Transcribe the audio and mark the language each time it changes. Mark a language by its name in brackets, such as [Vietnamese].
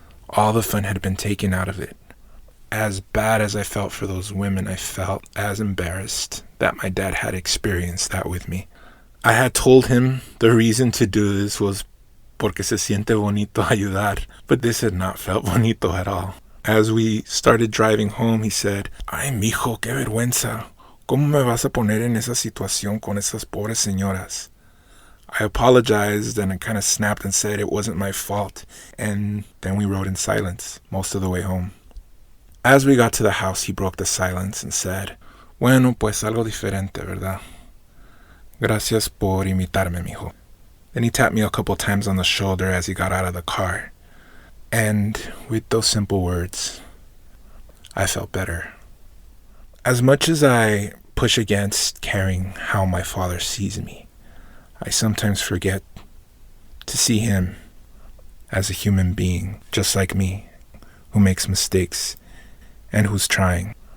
[English] All the fun had been taken out of it. As bad as I felt for those women, I felt as embarrassed that my dad had experienced that with me. I had told him the reason to do this was [Spanish] porque se siente bonito ayudar, [English] but this had not felt bonito at all. As we started driving home, he said, [Spanish] "Ay, mijo, qué vergüenza. ¿Cómo me vas a poner en esa situación con esas pobres señoras?" [English] I apologized and I kind of snapped and said it wasn't my fault, and then we rode in silence most of the way home. As we got to the house, he broke the silence and said, [Spanish] "Bueno, pues algo diferente, ¿verdad? Gracias por invitarme, mijo." [English] Then he tapped me a couple times on the shoulder as he got out of the car. And with those simple words, I felt better. As much as I push against caring how my father sees me, I sometimes forget to see him as a human being, just like me, who makes mistakes and who's trying.